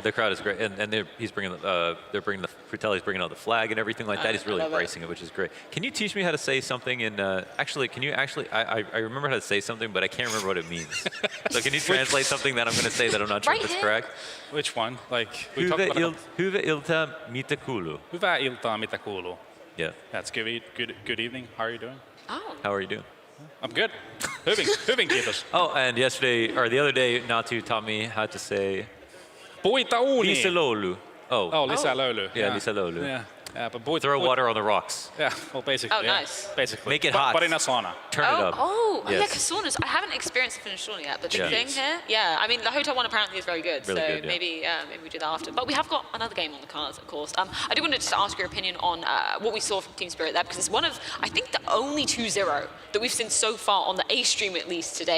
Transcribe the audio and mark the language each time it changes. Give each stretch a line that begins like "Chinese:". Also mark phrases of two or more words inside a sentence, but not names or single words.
English: The crowd is great, and they're bringing Fratelli's bringing out the flag and everything like that. He's really embracing it, which is great. Can you teach me how to say something in? I remember how to say something, but I can't remember what it means. So can you translate something that I'm going to say that I'm not sure if it's correct? Which one? Like
Finnish: Hyvä ilta, mitä kuuluu? Hyvää iltaa, mitä kuuluu?
English: Yeah. That's good evening. How are you doing? Oh. How are you doing? I'm good.
Finnish: Hyvin, kiitos.
English: Oh, and the other day, Natu taught me how to say
Finnish: Puita uuniin. Lisäloulu. Oh, lisälöyly. Yeah, lisäloulu.
English: Yeah, but throw water on the rocks. Yeah, well, basically. Oh, nice. Basically. Make it hot. But in a sauna. Turn it up. Yeah, because saunas. I haven't experienced the Finnish sauna yet, but the thing here, I mean, the hotel one apparently is very good, really so good, maybe we do that after. But we have got another game on the cards, of course. I do want to just ask your opinion on what we saw from Team Spirit there, because it's one of, I think, the only 2-0 that we've seen so far on the A stream, at least today.